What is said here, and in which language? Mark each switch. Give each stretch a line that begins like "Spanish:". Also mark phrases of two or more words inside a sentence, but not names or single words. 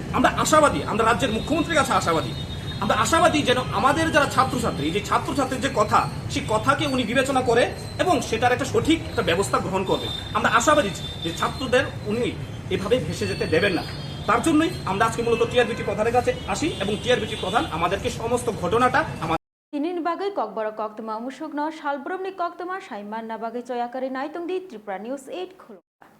Bangla: আমরা আশাবাদী, আমরা রাজ্যের মুখ্যমন্ত্রীর কাছে আশাবাদী, আমরা আশাবাদী যেন আমাদের যারা ছাত্রছাত্রী, যে ছাত্রছাত্রীর যে কথা, সেই কথাকে উনি বিবেচনা করে এবং সেটার একটা সঠিক একটা ব্যবস্থা গ্রহণ করবেন। আমরা আশাবাদী যে ছাত্রদের উনি এভাবে ভেসে যেতে দেবেন না। তার জন্যই আমরা আজকে মূলত টিআরবিটি প্রধানের কাছে আসি এবং টিআরবিটি প্রধান আমাদেরকে সমস্ত ঘটনাটা
Kok Borok: Tinin bagai kokbora koktama musukno shalbromni koktama shaiman na bagai coyakari naitung di Tripura News 8 khulu.